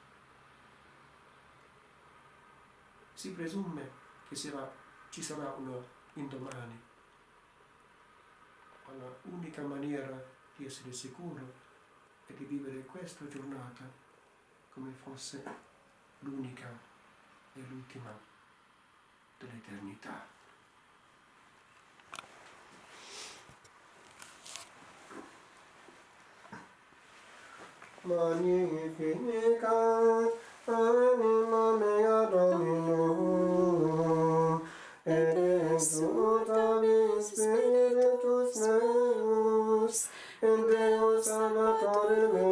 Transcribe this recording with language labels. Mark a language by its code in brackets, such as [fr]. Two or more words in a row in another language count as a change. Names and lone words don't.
[it] Si presume che ci sarà un indomani. Ma l'unica maniera di essere sicuro è di vivere questa giornata come fosse l'unica e l'ultima dell'eternità. [la] Magnificat anima mea Domino, et exultavi spiritus meus, in Deo Salvatore